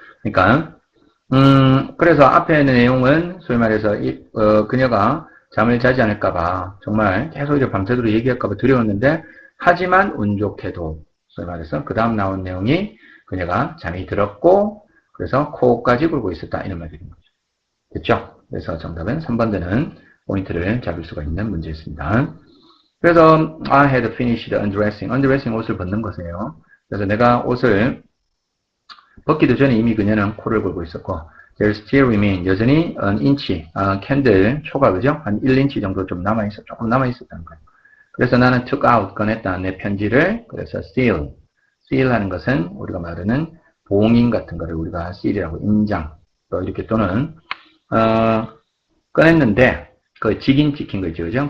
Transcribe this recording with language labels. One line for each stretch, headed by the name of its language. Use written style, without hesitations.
Korean: 그러니까 그래서 앞에 있는 내용은 소위 말해서 그녀가 잠을 자지 않을까봐 정말 계속 이제 밤새도록 얘기할까봐 두려웠는데 하지만 운 좋게도 소위 말해서 그 다음 나온 내용이 그녀가 잠이 들었고 그래서 코까지 굴고 있었다. 이런 말이 되는 거죠. 됐죠? 그래서 정답은 3번 되는 포인트를 잡을 수가 있는 문제였습니다.
English: 그래서 I had finished undressing.
Korean: undressing 옷을 벗는 것이에요. 그래서 내가 옷을 벗기도 전에 이미 그녀는 코를 골고 있었고
English: there still remain
Korean: 여전히
English: an inch
Korean: 캔들 초가 그죠? 한 1인치 정도 좀 조금 남아있었다는 거예요. 그래서 나는
English: took out
Korean: 꺼냈다 내 편지를 그래서 seal 하는 것은 우리가 말하는 봉인 같은 거를 우리가 seal이라고 인장 또 이렇게 또는 꺼냈는데 그 직인 찍힌 거 있죠 그죠?